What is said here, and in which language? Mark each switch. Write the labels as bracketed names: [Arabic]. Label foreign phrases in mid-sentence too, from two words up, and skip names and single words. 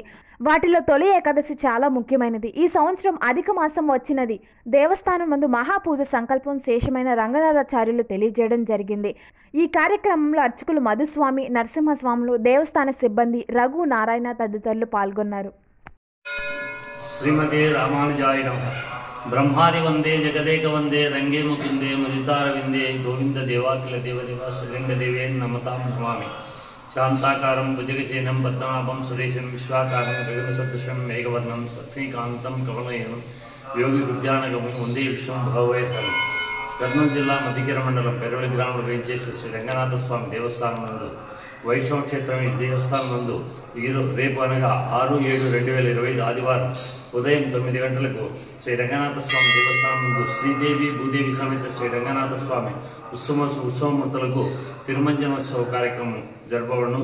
[Telugu] వాటిలో తొలి ఏకాదశి చాలా ముఖ్యమైనది. ఈ సంవత్సరం అధిక మాసం వచ్చినది. దేవస్థానం ముందు మహాపూజ సంకల్పం శేషమైన రంగనాథాచార్యులు తెలియజేయడం జరిగింది. ఈ కార్యక్రమంలో అర్చకులు మధుస్వామి, నరసింహస్వాములు, దేవస్థాన సిబ్బంది, రఘు, నారాయణ తదితరులు పాల్గొన్నారు. [Sanskrit] श्रीमते रामानुजाय नमः। ब्रह्मादि वंदे जगदेक वंदे रंगे मुकुंदे मुदितार विंदे गोविंद देवाखिल देवदेव श्रीलिंग देवे नमतां नमामि। शांताकारं भुजगशयनं पद्मनाभं सुरेशं विश्वाकारं गगनसदृशं मेघवर्णं लक्ष्मीकान्तं कमलनयनं योगी विद्यानगमं वंदे विश्वं भववेहरं। [Telugu] కర్నూల్ జిల్లా मध्यकర మండలం పెరవలి గ్రామంలో వేంచేసిన శ్రీ రంగనాథ స్వామి దేవస్థానం నందు వైష్ణవ క్షేత్రం ఈ దేవస్థానం నందు రేపు అనగా 6/7/2025 ఆదివారం ఉదయం 9 గంటలకు శ్రీ రంగనాథ స్వామి దేవస్థానం నందు శ్రీదేవి భూదేవి సమేత శ్రీ రంగనాథ స్వామి ఉత్సవమూర్తులకు తిరుమంజనోత్సవ కార్యక్రమం జరపబడును.